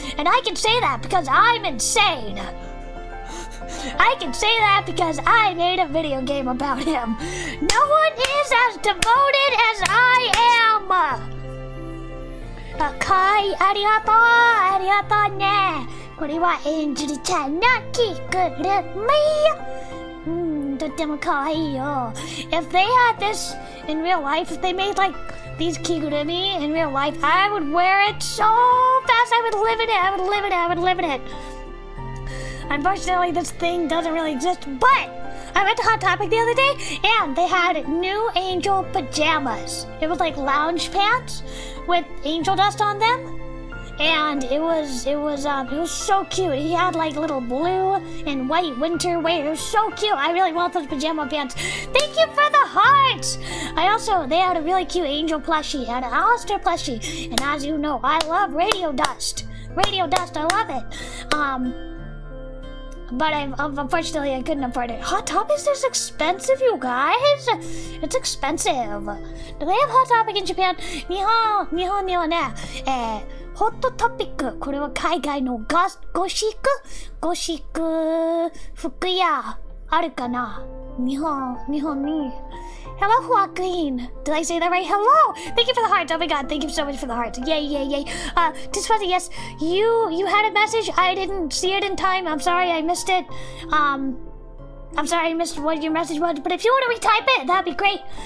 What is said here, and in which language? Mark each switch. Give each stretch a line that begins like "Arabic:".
English: And I can say that because I'm insane. I can say that because I made a video game about him. No one is as devoted as I am.
Japanese: かい、ありがとうね。これはエンジェルちゃんの着ぐるみ。とってもかわいいよ。
English: If they had this in real life, if they made like these kigurumi in real life, I would wear it so fast. I would live in it. Unfortunately, this thing doesn't really exist, but I went to Hot Topic the other day and they had new Angel pajamas. It was like lounge pants with angel dust on them. And it was so cute. He had like little blue and white winter wear. It was so cute. I really want those pajama pants. Thank you for the hearts. They had a really cute angel plushie and an Alistair plushie. And as you know, I love radio dust. I love it. but unfortunately I couldn't afford it. Hot Topic is this expensive, you guys? It's expensive. Do they have Hot Topic in Japan?
Japanese: 日本にはね、ホットトピック。これは海外のゴシック服屋あるかな？日本に。
English: Hello, Joaquin. Did I say that right? Hello! Thank you for the hearts. Oh my god, thank you so much for the hearts. Yay. Just fuzzy, yes. You had a message. I didn't see it in time. I'm sorry, I missed it. I'm sorry I missed what your message was, but if you want to retype it, that'd be great.